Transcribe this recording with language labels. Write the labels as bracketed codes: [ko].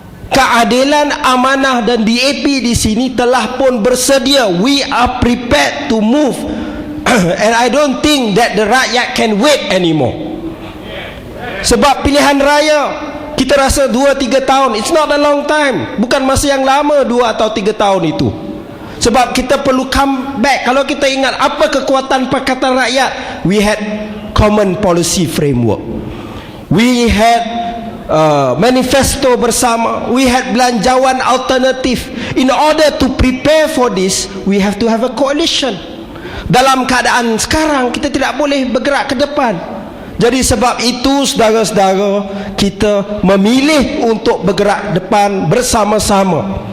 [ms] Keadilan, Amanah dan DAP di sini telah pun bersedia. [en] We are prepared to move. And I don't think that the rakyat can wait anymore. [ms] Sebab pilihan raya Kita rasa 2-3 tahun, [en] it's not a long time. [ms] Bukan masa yang lama 2 atau 3 tahun itu. Sebab kita perlu [en] come back. [ms] Kalau kita ingat apa kekuatan Pakatan Rakyat, [en] we had common policy framework, we had [ms] manifesto bersama, we had belanjawan alternatif. [en] In order to prepare for this, we have to have a coalition. [ms] Dalam keadaan sekarang, kita tidak boleh bergerak ke depan. Jadi sebab itu saudara-saudara, kita memilih untuk bergerak depan bersama-sama.